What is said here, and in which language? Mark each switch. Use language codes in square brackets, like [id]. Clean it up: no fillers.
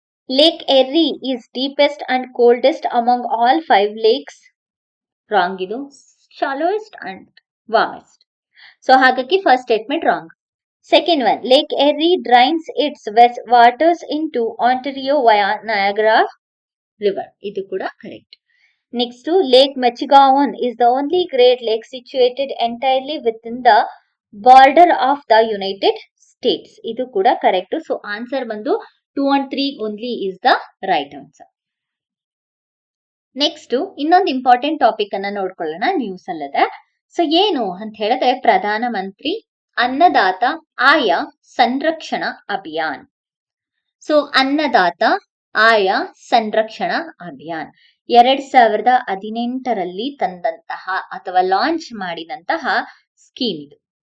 [en] Lake Erie is deepest and coldest among all 5 lakes. Wrong ಇದು. Shallowest and warmest. So ಹಾಗಾಗಿ first statement wrong. Second one, lake Erie drains its waters in to Ontario via Niagara river. [kn] ಇದು ಕೂಡ correct. [en] Next, Lake Michigaon is the only great lake situated entirely within the border of the United States. [kn] ಇದು ಕೂಡ correct. [en] So answer ಬಂದು 2 and 3 only is the right answer. [kn] Next ಇನ್ನೊಂದು important topic ಅನ್ನ ನೋಡ್ಕೊಳ್ಳೋಣ. News ಅಲ್ಲದೆ so ಏನು ಅಂತ ಹೇಳಿದ್ರೆ ಪ್ರಧಾನ ಮಂತ್ರಿ ಅನ್ನದಾತ ಆಯ ಸಂರಕ್ಷಣಾ ಅಭಿಯಾನ್. ಸೊ ಅನ್ನದಾತ ಆಯ ಸಂರಕ್ಷಣಾ ಅಭಿಯಾನ್ 2018ರಲ್ಲಿ ತಂದಂತಹ ಅಥವಾ ಲಾಂಚ್ ಮಾಡಿದಂತಹ ಸ್ಕೀಮ್ ಇದು.